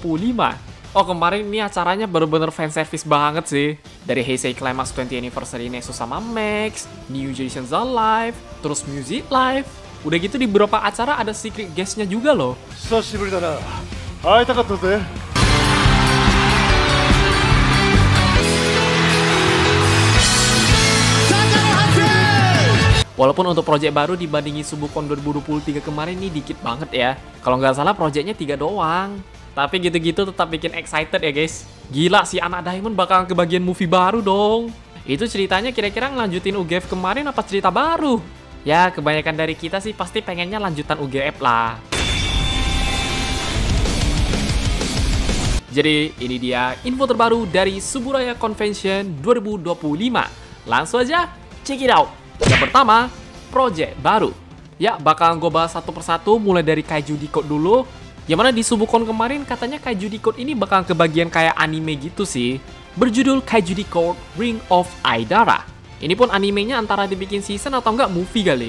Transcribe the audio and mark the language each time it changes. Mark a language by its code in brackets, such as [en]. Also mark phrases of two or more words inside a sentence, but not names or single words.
[id] Oh, kemarin ini acaranya bener-bener fanservice banget sih. Dari Heisei Climax 20 Anniversary Nexus sama Max, New Generation Zone Live, terus Music Live. Udah gitu di beberapa acara ada [en] secret guest- [id] nya juga loh. [ja] 久しぶりだな。会いたかったぜ。 [id] Walaupun untuk project baru dibandingin Subukon 2023 kemarin ini dikit banget ya. Kalau nggak salah projectnya 3 doang. Tapi gitu-gitu tetap bikin excited ya guys. Gila, si anak Diamond bakal ke bagian movie baru dong. Itu ceritanya kira-kira ngelanjutin UGF kemarin apa cerita baru? Ya, kebanyakan dari kita sih pasti pengennya lanjutan UGF lah. Jadi ini dia info terbaru dari Suburaya Convention 2025. Langsung aja, [en] check it out. [id] Yang pertama, project baru. Ya, bakal gue bahas satu persatu mulai dari Kaiju Decode dulu. Yang mana di Subukon kemarin katanya Kaiju Decode ini bakal kebagian kayak anime gitu sih. Berjudul Kaiju Decode Ring of Aidara. Ini pun animenya antara dibikin season atau enggak movie kali.